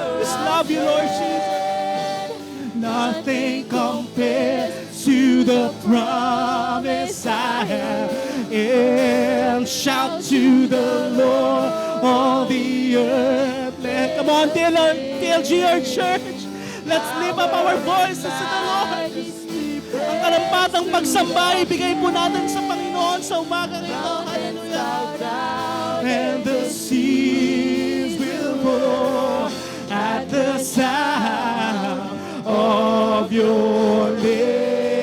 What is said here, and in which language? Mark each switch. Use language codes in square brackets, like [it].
[en] Just love you, Lord Jesus. Nothing compares to the promise I have. And shout to the Lord, all the earth. Come on, TLG, our church. Let's lift up our voices to the Lord. [tl] Ang karampatang pagsamba, ibigay po natin sa Panginoon sa umagang ito. [en] Hallelujah. And the seas will roar at the sound of your name.